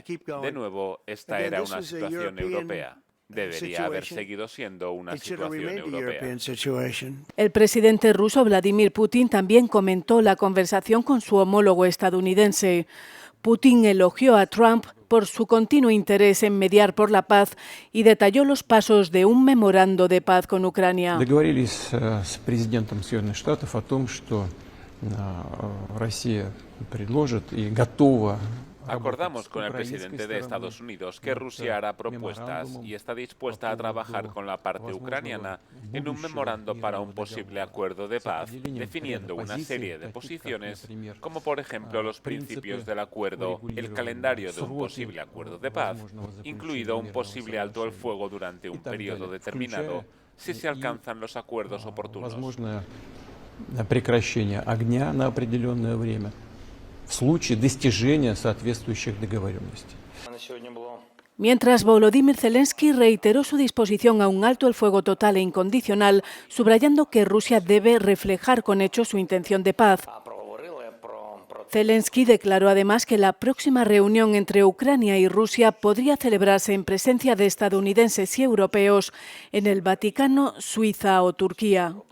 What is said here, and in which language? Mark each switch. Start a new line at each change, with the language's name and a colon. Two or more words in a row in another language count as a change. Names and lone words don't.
Spanish: De nuevo, esta era una situación europea. Debería haber seguido siendo una situación europea. El presidente ruso Vladimir Putin también comentó la conversación con su homólogo estadounidense. Putin elogió a Trump por su continuo interés en mediar por la paz y detalló los pasos de un memorando de paz con Ucrania.
Russian: Договорились с президентом Соединенных Штатов о том, что Россия предложит и готова.
Spanish: Acordamos con el presidente de Estados Unidos que Rusia hará propuestas y está dispuesta a trabajar con la parte ucraniana en un memorando para un posible acuerdo de paz, definiendo una serie de posiciones, como por ejemplo los principios del acuerdo, el calendario de un posible acuerdo de paz, incluido un posible alto el fuego durante un periodo determinado, si se alcanzan los acuerdos oportunos.
Russian: Прекращение огня на определенное время в случае достижения соответствующих договоренностей.
Spanish: Mientras, Volodymyr Zelensky reiteró su disposición a un alto el fuego total e incondicional, subrayando que Rusia debe reflejar con hechos su intención de paz. Zelensky declaró además que la próxima reunión entre Ucrania y Rusia podría celebrarse en presencia de estadounidenses y europeos en el Vaticano, Suiza o Turquía.